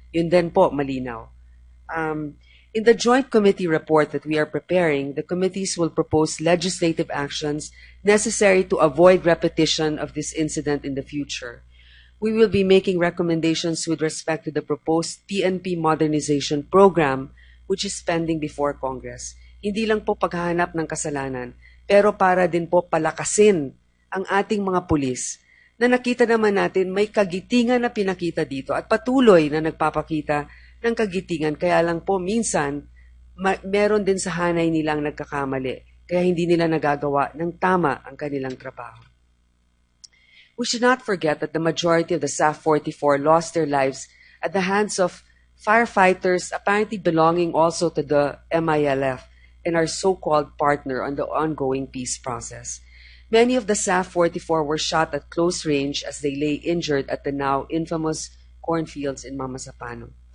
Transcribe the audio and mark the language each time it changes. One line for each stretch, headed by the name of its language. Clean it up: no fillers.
Filipino: Yun din po, malinaw.
English: In the joint committee report that we are preparing, the committees will propose legislative actions necessary to avoid repetition of this incident in the future. We will be making recommendations with respect to the proposed PNP modernization program, which is pending before Congress.
Filipino: Hindi lang po paghahanap ng kasalanan, pero para din po palakasin ang ating mga pulis na nakita naman natin may kagitingan na pinakita dito at patuloy na nagpapakita ng kagitingan. Kaya lang po minsan meron din sa hanay nilang nagkakamali. Kaya hindi nila nagagawa ng tama ang kanilang trabaho.
English: We should not forget that the majority of the SAF 44 lost their lives at the hands of firefighters apparently belonging also to the MILF and our so-called partner on the ongoing peace process. Many of the SAF 44 were shot at close range as they lay injured at the now infamous cornfields in Mama Sapano.